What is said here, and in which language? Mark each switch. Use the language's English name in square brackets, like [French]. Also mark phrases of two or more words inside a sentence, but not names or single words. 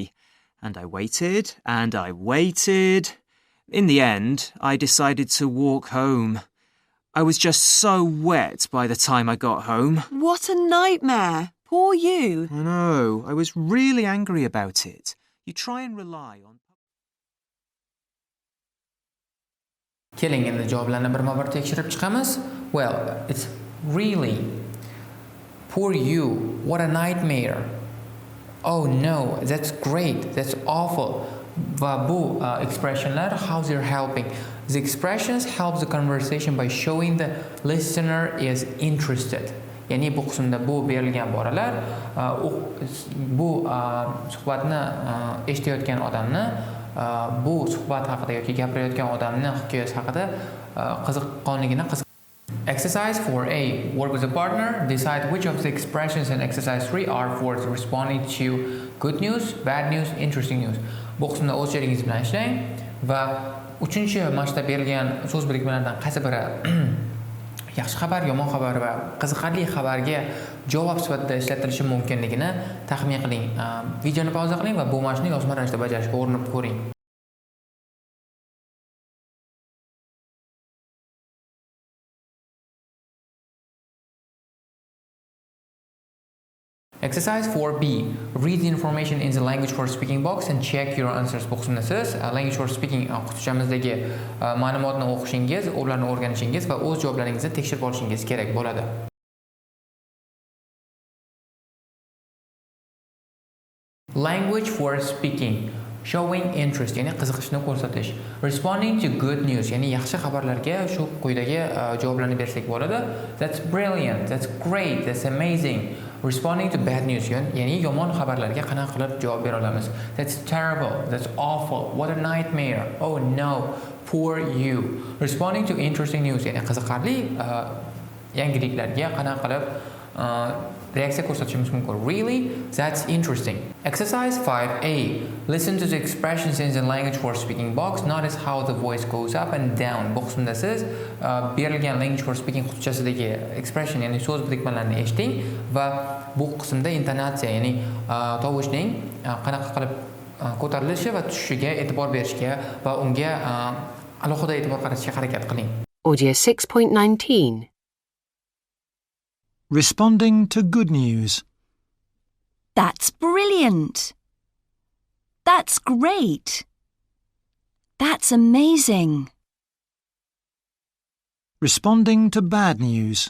[English] And I waited, and I waited. In the end, I decided to walk home. I was just so wet by the time I got home. What a nightmare. Poor you. I know. I was really angry about it. You try and rely on... [Uzbek] Keling endi javoblarni birma-bir tekshirib chiqamiz. [English] Well, it's really poor you. What a nightmare. Oh no, that's great. That's awful. [Uzbek] Va bu expressionlar, [English] how they're helping. The expressions help the conversation by showing the listener is interested. [Uzbek] Ya'ni bu qismda bu berilgan iboralar bu suhbatni eshitayotgan odamni bu suhbat haqida yoki gapirayotgan odamni hikoyasi haqida qiziqqonligini Exercise 4A. [English] Work with a partner. Decide which of the expressions in exercise 3 are for responding to good news, bad news, interesting news. [Uzbek] Bu qismda o'z sherigingiz bilan ishlang va 3-mashqda berilgan so'z birikmalaridan qaysi biri yaxshi xabar, yomon xabar va qiziqarli xabarga javob sifatida ishlatilishi mumkinligini taxmin qiling. Videoni pauza qiling va bu mashqni yozma ravishda bajarishga urinib ko'ring. [English] Exercise 4B. Read the information in the language for speaking box and check your answers. [Uzbek] Bu qismda siz [English] language for speaking [Uzbek] qutichamizdagi ma'lumotni o'qishingiz, ularni o'rganishingiz va o'z javoblaringizni tekshirib olishingiz kerak bo'ladi. [English] Language for speaking. Showing interest, [Uzbek] ya'ni qiziqishni ko'rsatish. [English] Responding to good news, [Uzbek] ya'ni yaxshi xabarlarga shu quyidagi javoblarni bersak bo'ladi. [English] That's brilliant, that's great, that's amazing. Responding to bad news, [Uzbek] ya'ni yomon xabarlarga qanaqa qilib javob bera olamiz? [English] That's terrible, that's awful, what a nightmare, oh no, poor you. Responding to interesting news, [Uzbek] ya'ni qiziqarli yangiliklarga qanaqa qilib reaksiya ko'rsatishimiz mumkin. [English] Really? That's interesting. Exercise 5A. Listen to the expressions in the language for speaking box. Notice how the voice goes up and down. [Uzbek] Bu qismda siz berilgan [English] language for speaking [Uzbek] qutichasidagi expression, ya'ni so'z birikmalarini eshiting va bu qismda intonatsiya, ya'ni tovushning qanaqa qilib ko'tarilishi va tushishiga e'tibor berishga va unga alohida e'tibor qaratishga harakat qiling. [English] Audio 6.19. Responding to good news. That's brilliant. That's great. That's amazing. Responding to bad news.